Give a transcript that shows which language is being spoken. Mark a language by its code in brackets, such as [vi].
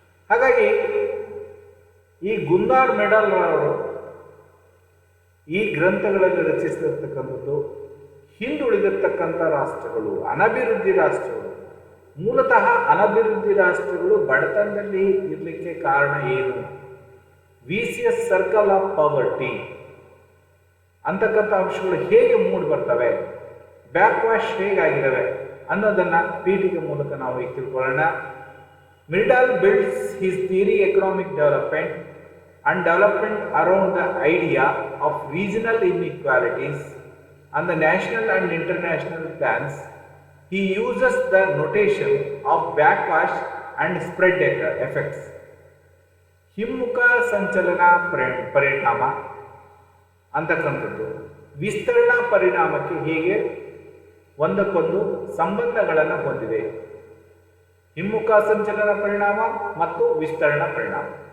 [kn] ಹಾಗಾಗಿ ಈ ಗುನ್ನಾರ್ ಮಿರ್ಡಾಲ್ ಅವರು ಈ ಗ್ರಂಥಗಳಲ್ಲಿ ರಚಿಸಿರ್ತಕ್ಕಂಥದ್ದು ಹಿಂದುಳಿದಿರ್ತಕ್ಕಂಥ ರಾಷ್ಟ್ರಗಳು, ಅನಭಿವೃದ್ಧಿ ರಾಷ್ಟ್ರಗಳು, ಮೂಲತಃ ಅನಭಿವೃದ್ಧಿ ರಾಷ್ಟ್ರಗಳು ಬಡತನದಲ್ಲಿ ಇರಲಿಕ್ಕೆ ಕಾರಣ ಏನು, [en] vicious circle of poverty [kn] ಅಂತಕ್ಕಂಥ ಅಂಶಗಳು ಹೇಗೆ ಮೂಡಿ ಬರ್ತವೆ, ಬ್ಯಾಕ್ವಾಶ್ ಹೇಗಾಗಿದ್ದಾವೆ ಅನ್ನೋದನ್ನು ಪೀಠಿಕೆ ಮೂಲಕ ನಾವು ಈಗ ತಿಳ್ಕೊಳ್ಳೋಣ. [en] Myrdal builds his theory economic development and development around the idea of regional inequalities and the national and international plans. He uses the notation of backwash and spread effects. [kn] ಹಿಮ್ಮುಖ ಸಂಚಲನ ಪರಿಣಾಮ ಅಂತಕ್ಕಂಥದ್ದು ವಿಸ್ತರಣಾ ಪರಿಣಾಮಕ್ಕೆ ಹೇಗೆ ಒಂದಕ್ಕೊಂದು ಸಂಬಂಧಗಳನ್ನು ಹೊಂದಿದೆ. ಹಿಮ್ಮುಖ ಸಂಚಲನ ಪರಿಣಾಮ ಮತ್ತು ವಿಸ್ತರಣಾ ಪರಿಣಾಮ.